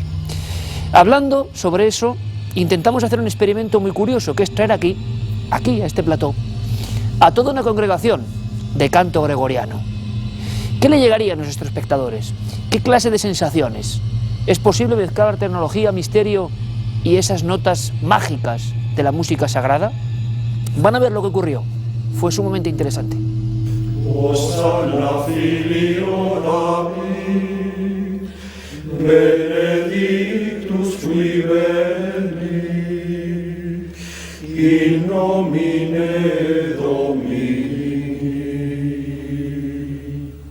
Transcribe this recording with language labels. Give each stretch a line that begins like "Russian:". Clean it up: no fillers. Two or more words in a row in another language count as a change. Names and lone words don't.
Spanish: Hablando sobre eso, intentamos hacer un experimento muy curioso, que es traer aquí, a este plató, a toda una congregación de canto gregoriano. ¿Qué le llegaría a nuestros espectadores? ¿Qué clase de sensaciones? ¿Es posible mezclar tecnología, misterio y esas notas mágicas de la música sagrada? Van a ver lo que ocurrió. Fue sumamente interesante.
Latin: Hosanna filio David, benedictus qui veni, in nomine Domini.